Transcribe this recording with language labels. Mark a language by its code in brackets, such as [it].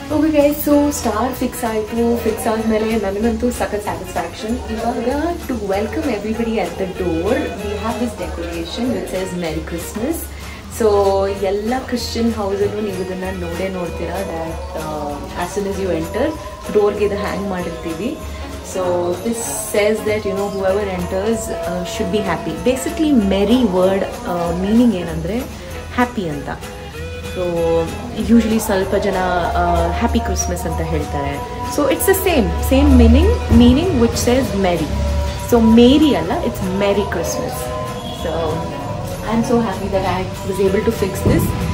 [en] okay guys, [kn] so star fix ಆಯಿತು. Fix ಆದಮೇಲೆ ನನಗಂತೂ ಸಖತ್ ಸ್ಯಾಟಿಸ್ಫ್ಯಾಕ್ಷನ್. [en] ಇವಾಗ to welcome everybody at the door we have this decoration which says merry Christmas. [kn] So ಎಲ್ಲ Christian ಹೌಸಲ್ಲೂ ನೀವು ಇದನ್ನು ನೋಡ್ತೀರಾ. [en] that as soon as you enter ಡೋರ್ಗೆ [kn] ಇದು ಹ್ಯಾಂಗ್ ಮಾಡಿರ್ತೀವಿ. [en] So this says that, you know, whoever enters should be happy. Basically merry word meaning [kn] ಏನಂದ್ರೆ [en] happy ಅಂತ. [kn] So usually ಸ್ವಲ್ಪ ಜನ [en] happy Christmas [kn] ಅಂತ ಹೇಳ್ತಾರೆ. [en] So it's the same meaning which says merry. So merry ಅಲ್ಲ, it's merry Christmas. So I'm so happy that I was able to fix this.